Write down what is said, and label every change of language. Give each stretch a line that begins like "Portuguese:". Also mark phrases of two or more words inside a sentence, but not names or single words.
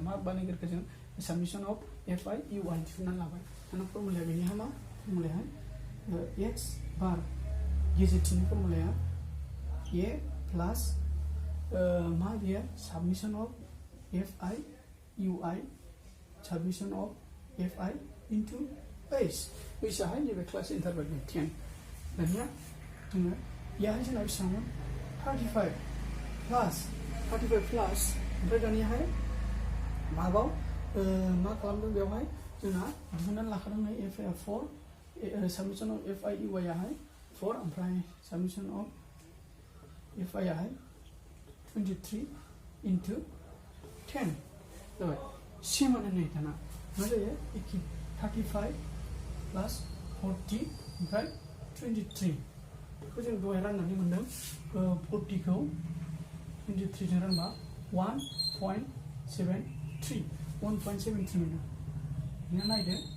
Bodo: मा बानायग्रोखो जों
English: submission of FI UI
Bodo: दिहुननानै लाबाय दाना फर्मुलाया बेनिहा मा फर्मुलाया x बार गेजेरथिंनि फर्मुलाया a प्लास मा बेयो साबमिसन अफ FI UI
English: submission of FI into H
Bodo: आहाय नैबे क्लास इन्टारभेलनि 10 दानिया जोङो याहाय जोंना बेसेबांमोन 35 प्लास ओमफ्राय दानियाहाय माबाव मा खालामदों बेवहाय जोंना दिहुननानै लाखादों नै FI आ 4
English: submission of FI UI
Bodo: आहाय 4 ओमफ्राय
English: submission of FI
Bodo: आहाय 23 into 10 जाबाय सेमानो नै दाना मा जायो 35 प्लस 40 ओमफ्राय 23 बेखौ जों दहाय राननानै मोनदों 40 खौ 23 जों रानबा 1.73 मोनदों बेना नायदो